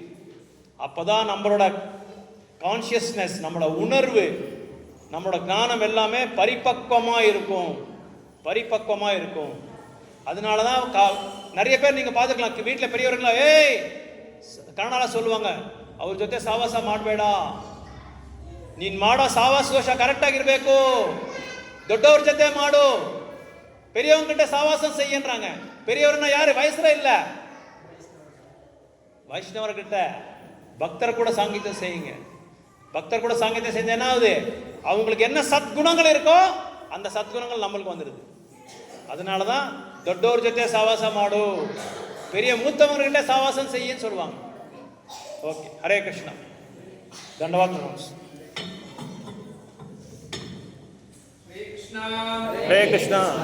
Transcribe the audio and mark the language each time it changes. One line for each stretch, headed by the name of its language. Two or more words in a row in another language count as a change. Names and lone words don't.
Tamil: அப்பதான் நம்மளோட கான்சியஸ்னஸ், நம்மளோட உணர்வு, நம்மளோட ஞானம் எல்லாமே பரிபக்வமா இருக்கும். அதனாலதான் நிறைய பேர் நீங்க பாத்துக்கலாம், வீட்டில் பெரியவர்களா ಕನ್ನಡ சொல்லுவாங்க,
Kannada: ಅವ್ರ ಜೊತೆ ಸಾವಾಸ ಮಾಡಬೇಡ, ನೀನ್ ಮಾಡೋ ಸಾವಾಸ ದೋಷ ಕರೆಕ್ಟ್ ಆಗಿರ್ಬೇಕು, ದೊಡ್ಡವ್ರ ಜೊತೆ ಮಾಡು,
Tamil: பெரியவங்கிட்ட சாவாசம் செய்யன்றாங்க. பெரியவர்னா யாரு, வயசுல இல்ல, வைஷ்ணவர்கிட்ட பக்தர் கூட சாங்கித்யம் செய்யுங்க. பக்தர் கூட சாங்கித்யம் செஞ்ச என்ன ஆகுது, அவங்களுக்கு என்ன சத்குணங்கள் இருக்கோ அந்த சத்குணங்கள் நம்மளுக்கு வந்துடுது. அதனாலதான்
Kannada: ದೊಡ್ಡವ್ರ ಜೊತೆ ಸಾವಾಸ ಮಾಡು,
Tamil: பெரிய மூத்தவங்ககிட்ட சாவாசம் செய்யன்னு சொல்லுவாங்க. ஓகே, ஹரே கிருஷ்ணா, தண்டவாத் நமஸ்காரம். ஹரே கிருஷ்ணா